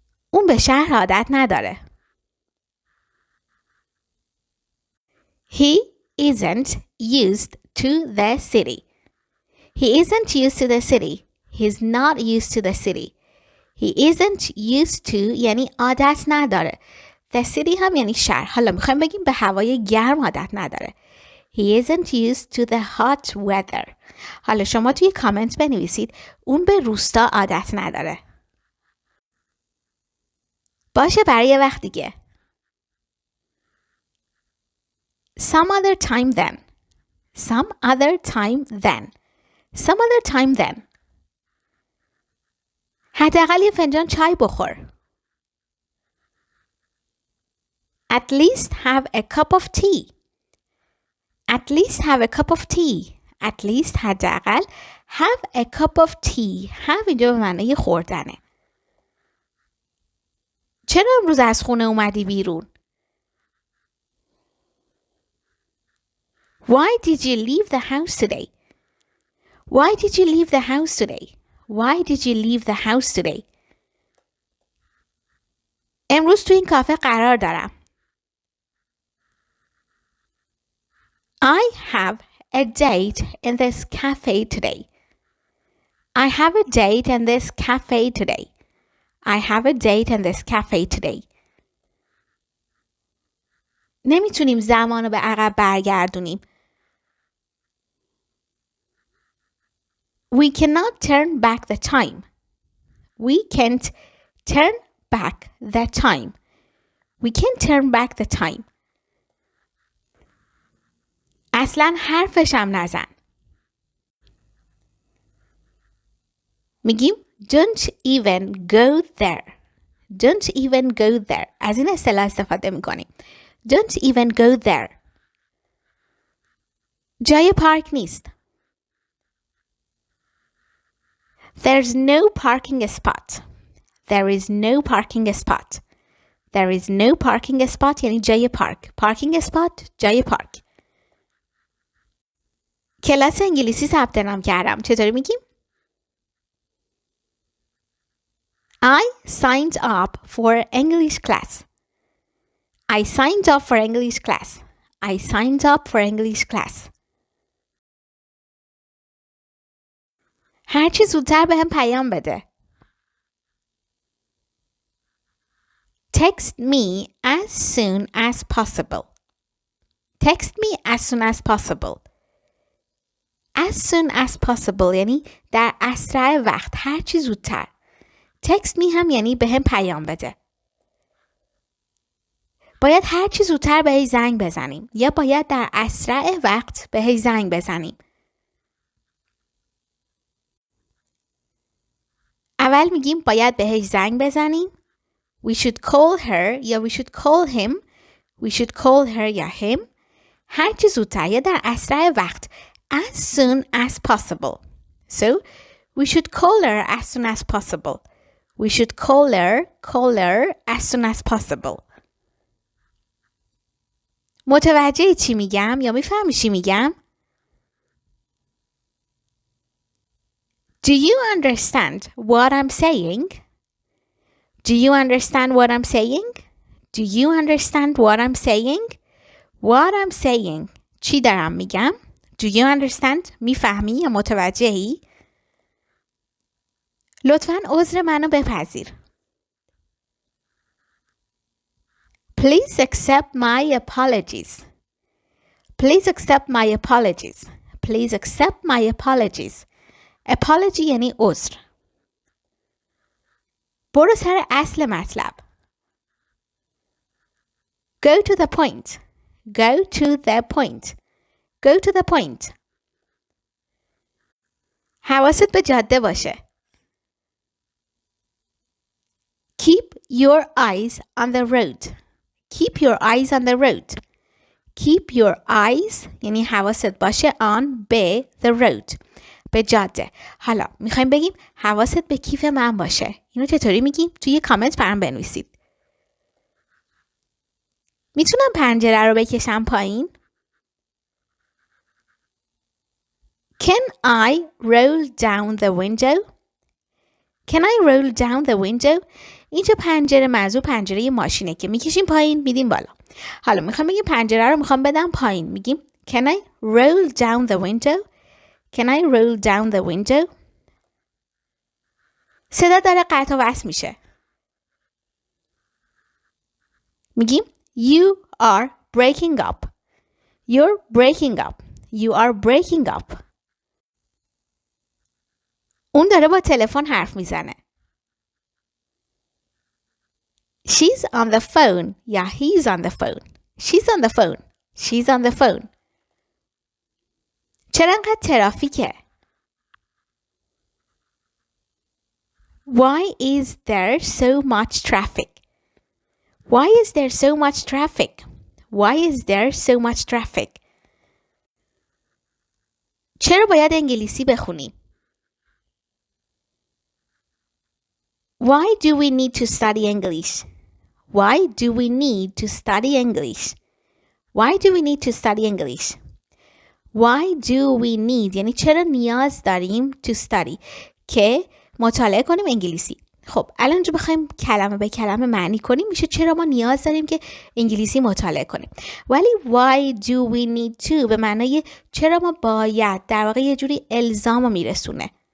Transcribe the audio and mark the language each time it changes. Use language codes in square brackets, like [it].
[fa] اون به شهر عادت نداره. [en] He isn't used to the city. He isn't used to the city. He's not used to the city. He isn't used to [fa] یعنی عادت نداره. [en] The city [fa] هم یعنی شهر. حالا میخوایم بگیم به هوای گرم عادت نداره. [en] He isn't used to the hot weather. [fa] حالا شما توی کامنت بنویسید اون به روستا عادت نداره. باشه برای یه وقت دیگه. [en] Some other time then. Some other time then. Some other time then. [fa] حداقل یه فنجان چای بخور. [en] At least have a cup of tea. At least have a cup of tea. At least [fa] حداقل [en] have a cup of tea. [fa] have اینجا به معنی خوردنه. چرا امروز از خونه اومدی بیرون؟ [en] Why did you leave the house today? Why did you leave the house today? Why did you leave the house today? [fa] امروز تو این کافه قرار دارم. [en] I have a date in this cafe today. I have a date in this cafe today. I have a date in this cafe today. [fa] نمیتونیم زمان رو به عقب برگردونیم. [en] We cannot turn back the time. We can't turn back the time. We can't turn back the time. [fa] اصلاً حرفشم نزن. میگیم [en] don't even go there. Don't even go there. [fa] از این اصطلاح استفاده میکنیم. [en] Don't even go there. [fa] جای پارک نیست. [en] There's no parking spot. There is no parking spot. There is no parking spot [fa] یعنی جای پارک. [en] Parking spot [fa] جای پارک. کلاس انگلیسی ثبت نام کردم. چطوری میگیم؟ [en] I signed up for English class. I signed up for English class. I signed up for English class. [fa] هرچی زودتر بهم پیام بده. [en] Text me as soon as possible. Text me as soon as possible. As soon as possible [fa] یعنی در اسرع وقت، هرچی زودتر. [en] Text me [fa] هم یعنی بهم پیام بده. باید هرچی زودتر بهش زنگ بزنیم یا باید در اسرع وقت بهش زنگ بزنیم. اول میگیم باید بهش زنگ بزنیم. [en] We should call her [fa] یا [en] we should call him. We should call her یا him. [fa] هرچی زودتر یا در اسرع وقت. [en] As soon as possible. So, we should call her as soon as possible. We should call her as soon as possible. [fa] متوجه چی میگم یا میفهمی چی میگم؟ [en] Do you understand what I'm saying? Do you understand what I'm saying? Do you understand what I'm saying? What I'm saying. [fa] چی دارم میگم؟ [en] Do you understand? [fa] میفهمی یا متوجهی؟ لطفاً عذر منو بپذیر. [en] Please accept my apologies. Please accept my apologies. Please accept my apologies. [fa] Apology یعنی عذر. برو سر اصل مطلب. [en] Go to the point. Go to the point. Go to the point. [fa] حواست به جاده باشه. [en] Keep your eyes on the road. Keep your eyes on the road. Keep your eyes [fa] یعنی حواست باشه [en] on به the road. [fa] به جاده. حالا میخوایم بگیم حواست به کیف من باشه. اینو چطوری میگیم؟ توی کامنت برام بنویسید. میتونم پنجره رو بکشم پایین؟ [en] Can I roll down the window? Can I roll down the window? [fa] اینجا پنجره منظور پنجره ماشینه که میکشیم پایین میدیم بالا. حالا میخوام بگیم پنجره رو میخوام بدم پایین. میگیم [en] Can I roll down the window? Can I roll down the window? [fa] صدا داره قطع و وصل میشه. میگیم [en] You are breaking up. You're breaking up. You are breaking up. [fa] اون داره با تلفن حرف میزنه. [en] She's on the phone. [fa] یا [en] he's on the phone. She's on the phone. She's on the phone. [fa] چرا انقدر ترافیکه؟ [en] Why is there so much traffic? Why is there so much traffic? Why is there so much traffic? [fa] چرا باید انگلیسی بخونیم؟ [en] Why do we need to study English? Why do we need to study English? Why do we need to study English? Why do we need [fa] یعنی چرا نیاز داریم [en] to study [fa] که مطالعه کنیم انگلیسی. خب الان اینجا بخوایم کلمه به کلمه معنی کنیم میشه چرا ما نیاز داریم که انگلیسی مطالعه کنیم. ولی [en] why do we need to [fa] به معنای چرا ما باید، در واقع یه جوری الزامو میرسونه.